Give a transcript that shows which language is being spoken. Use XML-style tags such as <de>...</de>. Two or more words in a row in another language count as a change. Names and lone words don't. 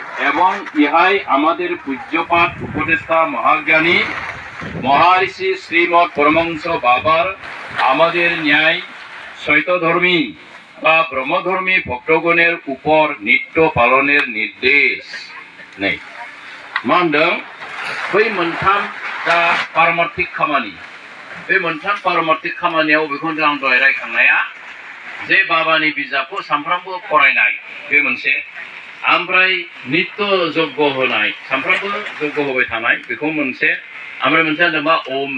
<bn>এবং ইহাই আমাদের পূজ্যপাঠ উপদেষ্টা মহাজ্ঞানী মহারিষি শ্রীমৎ পরমহংস বাবার আমাদের ন্যায় শৈতধর্মী বা ব্রহ্মধর্মী ভক্তগণের উপর নিত্য পালনের নির্দেশ নেই।</bn> <brx>मा होनदों बै मोनथाम दा पारमार्थिक खामानि बे मोनथाम पारमार्थिक खामानियाव बेखौनो आं दहाय रायखांनाया जे बाबानि बिजाबखौ सानफ्रामबो फरायनाय बे मोनसे ओमफ्राय नित्य यज्ञ होनाय सानफ्रामबो यज्ञ होबाय थानाय बेखौ मोनसे ओमफ्राय मोनसे होनदों मा ओम</brx>